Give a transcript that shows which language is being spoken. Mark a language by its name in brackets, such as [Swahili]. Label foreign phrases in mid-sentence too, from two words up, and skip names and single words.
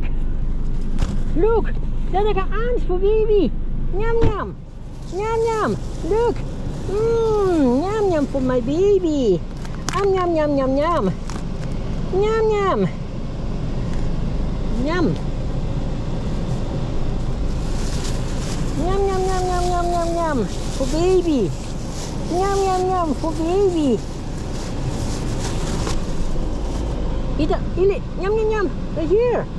[English] Look, Dada got arms for baby. Yum yum. Yum yum. Look. Yum yum for my baby. Yum yum yum yum yum. Yum yum. Yum. Yum yum yum yum yum yum yum for baby. Yum yum yum for baby. Eat it, yum yum yum, right here.